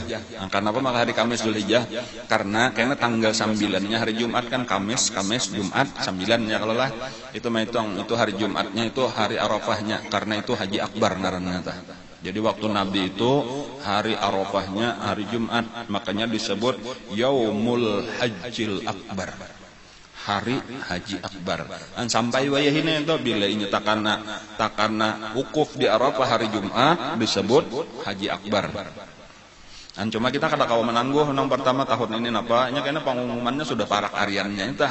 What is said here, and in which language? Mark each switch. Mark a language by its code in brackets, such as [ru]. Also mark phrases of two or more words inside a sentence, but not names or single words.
[bjn] Kenapa maka hari Kamis Zulhijjah? Karena tanggal 9-nya hari Jumat kan Kamis, Jumat, 9-nya kalau lah. Itu menghitung itu hari Jumatnya itu hari Arafahnya. Karena itu Haji Akbar ngaranna tah. Jadi waktu Nabi itu hari Arafahnya hari Jumat, makanya disebut [ar] يوم الحج الأكبر. [bjn] Hari Haji Akbar. Sampai wayah ini itu bila ini takana wukuf di Arafah hari Jumat disebut Haji Akbar. Cuma kita kada kawa menangguh nang pertama tahun ini napa nya karena pengumumannya sudah parak hariannya itu.